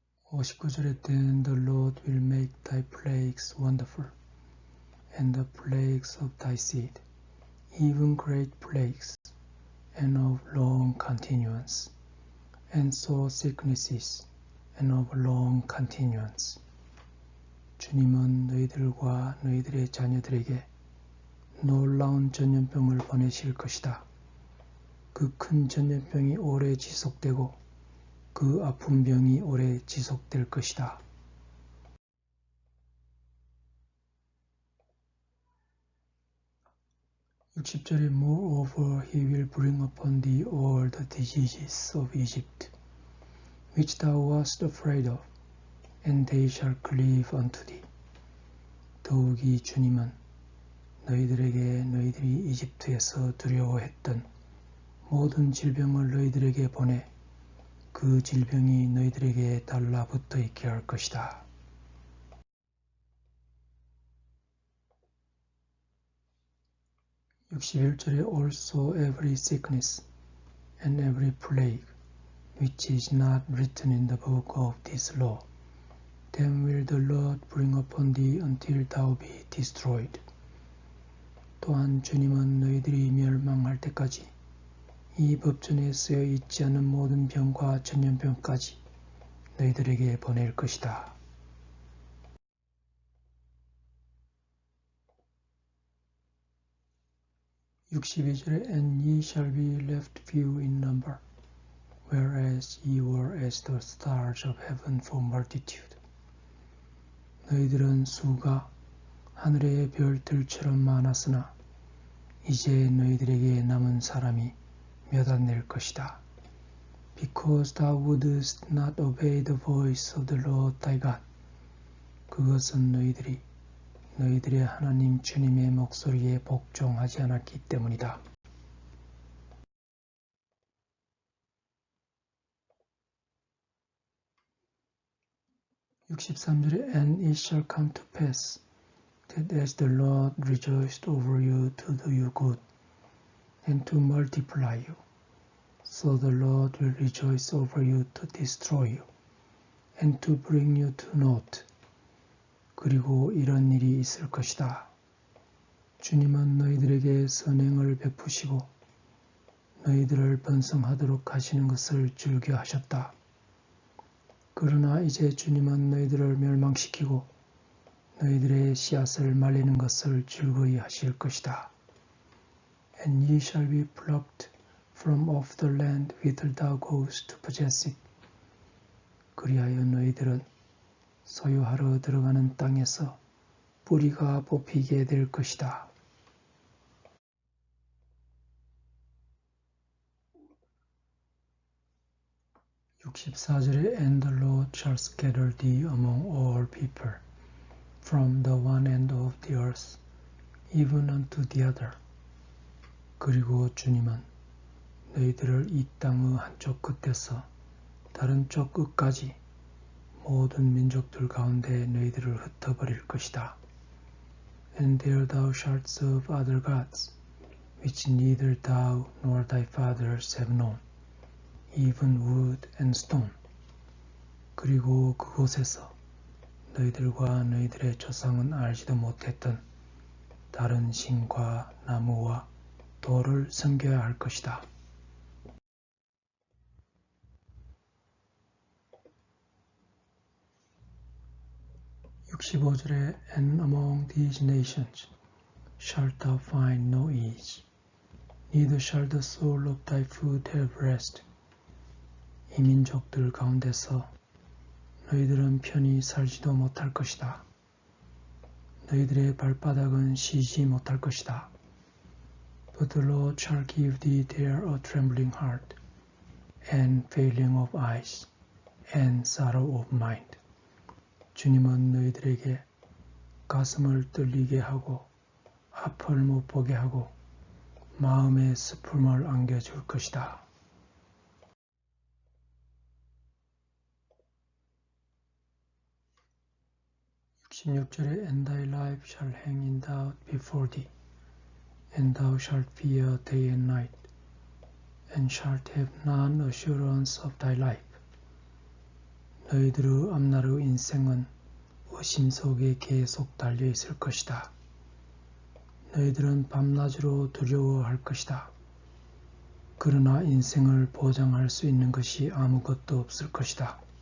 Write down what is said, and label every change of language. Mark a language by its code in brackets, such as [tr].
[ko] (59절에) [en] Then the Lord will make thy plagues wonderful, and the plagues of thy seed, even great plagues, and of long continuance, and sore sicknesses, and of long continuance. [ko] 주님은 너희들과 너희들의 자녀들에게 놀라운 전염병을 보내실 것이다. 그 큰 전염병이 오래 지속되고 그 아픈 병이 오래 지속될 것이다. 60절에 [en] Moreover he will bring upon thee all the diseases of Egypt, which thou wast afraid of, and they shall cleave unto thee. [ko] 더욱이 주님은 너희들에게 너희들이 이집트에서 두려워했던 모든 질병을 너희들에게 보내 그 질병이 너희들에게 달라붙어 있게 할 것이다. 61절에 [en] Also every sickness and every plague which is not written in the book of this law, then will the Lord bring upon thee until thou be destroyed. [ko] 또한 주님은 너희들이 멸망할 때까지 이 법전에 쓰여 있지 않은 모든 병과 전염병까지 너희들에게 보낼 것이다. 62절에 [en] And ye shall be left few in number, whereas ye were as the stars of heaven for multitude. [ko] 너희들은 수가 하늘의 별들처럼 많았으나 이제 너희들에게 남은 사람이 몇 안 될 것이다. [en] Because thou wouldest not obey the voice of the Lord thy God. [ko] 그것은 너희들이 너희들의 하나님 주님의 목소리에 복종하지 않았기 때문이다. 63절에 [en] And it shall come to pass that as the Lord rejoiced over you to do you good and to multiply you, so the Lord will rejoice over you to destroy you and to bring you to naught. [ko] 그리고 이런 일이 있을 것이다. 주님은 너희들에게 선행을 베푸시고 너희들을 번성하도록 하시는 것을 즐겨 하셨다. 그러나 이제 주님은 너희들을 멸망시키고 너희들의 씨앗을 말리는 것을 즐거이 하실 것이다. [en] And ye shall be plucked from off the land whither thou goest to possess it. [ko] 그리하여 너희들은 소유하러 들어가는 땅에서 뿌리가 뽑히게 될 것이다. 64절에 [en] And the Lord shall scatter thee among all people, from the one end of the earth, even unto the other. [ko] 그리고 주님은 너희들을 이 땅의 한쪽 끝에서 다른 쪽 끝까지 모든 민족들 가운데 너희들을 흩어버릴 것이다. [en] And there thou shalt serve other gods, which neither thou nor thy fathers have known, even wood and stone. [ko] 그리고 그곳에서 너희들과 너희들의 조상은 알지도 못했던 다른 신과 나무와 돌을 섬겨야 할 것이다. 65절에 [en] And among these nations shalt thou find no ease, neither shall the sole of thy foot have rest. [ko] 이 민족들 가운데서 너희들은 편히 살지도 못할 것이다. 너희들의 발바닥은 쉬지 못할 것이다. [en] But the Lord shall give thee there a trembling heart, and failing of eyes, and sorrow of mind. [ko] 주님은 너희들에게 가슴을 떨리게 하고 앞을 못 보게 하고 마음의 슬픔을 안겨줄 것이다. 16절에 [en] And thy life shall hang in doubt before thee, and thou shalt fear day and night, and shalt have none assurance of thy life. [ko] 너희들의 앞날의 인생은 의심 속에 계속 달려있을 것이다. 너희들은 밤낮으로 두려워할 것이다. 그러나 인생을 보장할 수 있는 것이 아무것도 없을 것이다.